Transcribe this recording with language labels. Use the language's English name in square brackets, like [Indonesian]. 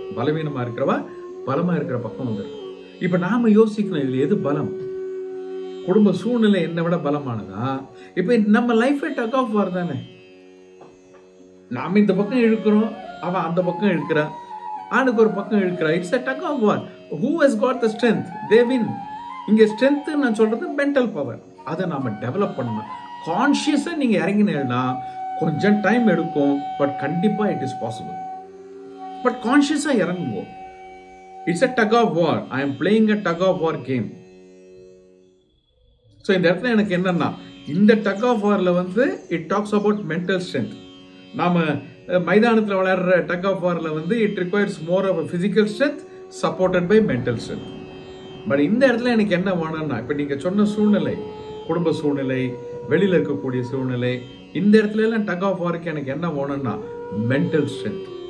[Tamil] பலவீனமா இருக்கிறவா பலமா இருக்கிற பக்கம் வந்துடும். இப்ப நாம யோசிக்கணும், இதுல எது பலம்? குடும்ப சூழ்நிலை என்னை விட பலமானதா? இப்ப நம்ம லைஃப் டக் ஆஃப் வார் தானே. நாம இந்த பக்கம் இழுக்கிறோம், அவன் அந்த பக்கம் இழுக்கிறா, ஆணுக்கு ஒரு பக்கம் இழுக்கிறா. [English] It's a tug of war. Who has got the strength? They win. [Tamil] இங்க ஸ்ட்ரென்த் நான் சொல்றது மென்டல் பவர். அதை நாம டெவலப் பண்ணணும். கான்சியஸா நீங்க இறங்கினீங்கன்னா கொஞ்சம் டைம் எடுக்கும், பட் கண்டிப்பா [English] It is possible. [Tamil] பட் கான்சியஸா இறங்குங்க. [English] It's a tug of war. I am playing a tug of war game. [Tamil] So இந்த இடத்துல எனக்கு என்னன்னா, இந்த டக் ஆஃப் வார்ல வந்து [English] It talks about mental strength. [Tamil] நாம மைதானத்தில் விளையாடுற டக் ஆஃப் வார்ல வந்து [English] It requires more of physical strength supported by mental strength. [Tamil] But இந்த இடத்துல எனக்கு என்ன வேணும்னா, இப்ப நீங்க சொன்ன சூழ்நிலை, குடும்ப சூழ்நிலை, வெளியில இருக்கக்கூடிய சூழ்நிலை, இந்த இடத்துல எல்லாம் டக் ஆஃப் வார்க்கு எனக்கு என்ன வேணும்னா மென்டல் ஸ்ட்ரென்த்.